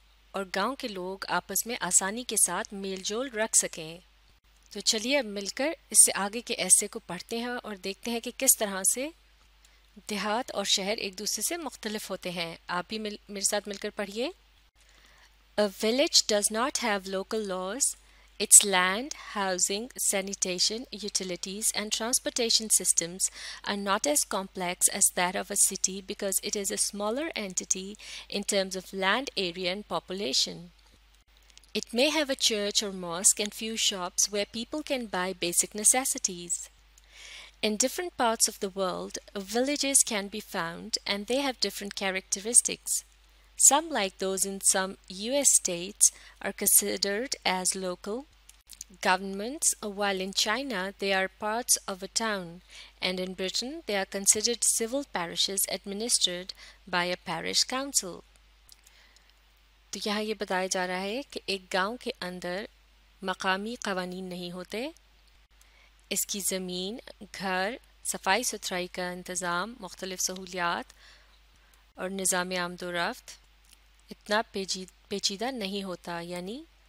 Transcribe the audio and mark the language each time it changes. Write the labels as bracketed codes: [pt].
[ur] اور گاؤں کے لوگ آپس میں آسانی کے ساتھ میل جول رکھ سکیں۔ تو چلیے اب مل کر اس سے آگے کے ایسے کو پڑھتے ہیں اور دیکھتے ہیں کہ کس طرح سے دیہات اور شہر ایک دوسرے سے مختلف ہوتے ہیں۔ آپ بھی میرے ساتھ مل کر پڑھیے۔ [en] A village does not have local laws. Its land, housing, sanitation, utilities, and transportation systems are not as complex as that of a city because it is a smaller entity in terms of land area and population. It may have a church or mosque and few shops where people can buy basic necessities. In different parts of the world, villages can be found and they have different characteristics. Some, like those in some US states, are considered as local governments, while in China they are parts of a town, and in Britain they are considered civil parishes administered by a parish council. [ur] تو یہاں یہ بتایا جا رہا ہے کہ ایک گاؤں کے اندر مقامی قوانین نہیں ہوتے، اس کی زمین، گھر، صفائی ستھرائی کا انتظام، مختلف سہولیات اور نظام آمد و رفت اتنا پیچیدہ نہیں ہوتا، یعنی